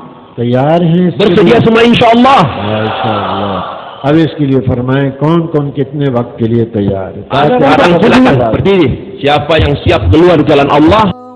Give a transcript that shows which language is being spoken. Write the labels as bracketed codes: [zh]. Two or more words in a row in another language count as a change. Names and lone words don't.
[id] Bersedia semua insyaallah. Insyaallah. [ur] اب اس کے لیے فرمائیں کون کون کتنے وقت کے لیے تیار ہے. [id] Sekarang silakan berdiri. Siapa yang siap keluar jalan Allah?